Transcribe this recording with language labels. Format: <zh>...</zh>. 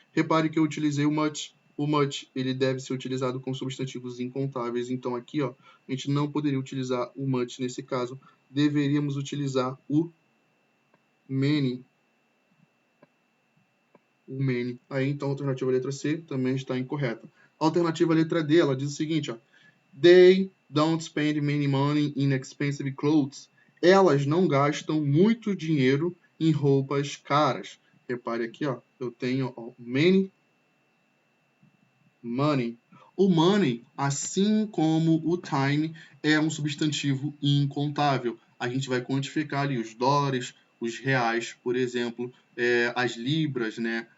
<pt>Repare que eu utilizei o much. O much, ele deve ser utilizado com substantivos incontáveis. Então aqui, ó, a gente não poderia utilizar o much nesse caso. Deveríamos utilizar o many. O many. Aí, então, a alternativa letra C também está incorreta. A alternativa letra D, ela diz o seguinte, ó.</pt> <en>They don't spend many money in expensive clothes.</en> <pt>Elas não gastam muito dinheiro em roupas caras. Repare aqui, ó, eu tenho ó,</pt> <en>many money.</en> <pt>O money, assim como o time, é um substantivo incontável. A gente vai quantificar ali os dólares, os reais, por exemplo, as libras, né?</pt>